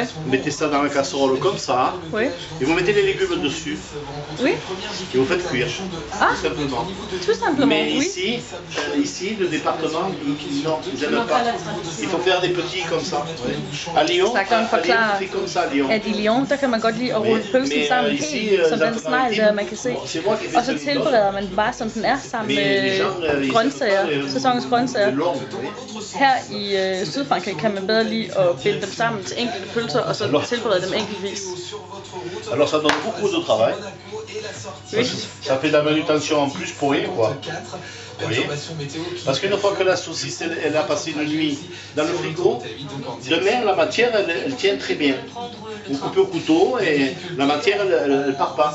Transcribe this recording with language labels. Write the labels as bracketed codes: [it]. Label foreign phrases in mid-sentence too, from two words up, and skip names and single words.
[fr] Vous mettez ça dans la casserole comme ça. Oui. Et vous mettez les légumes dessus. Oui. Et vous faites cuire. Ah, Tout simplement. tout simplement, Mais oui. ici, le département, ils n'aiment pas. Il faut faire des petits comme ça. À Lyon, [da] Slagteren [fr] on [da] forklarer, [fr] fait comme ça à Lyon. [da] at i Lyon, der kan man godt lide at rulle pølsen sammen helt, som den snegl der, man kan se. Og så tilbereder man den bare, som den er, sammen med grøntsager, sæsonens grøntsager. Her i Sydfrankrig kan man bedre lide at binde dem sammen til enkelte pølser, og så tilberede dem enkeltvis. [fr] Alors ça donne beaucoup de travail. Ça fait de la manutention en plus pour rien, quoi. Vous voyez? Parce qu'une fois que la saucisse elle a passé une nuit dans le frigo, demain la matière elle tient très bien. Vous coupez au couteau et la matière elle part pas.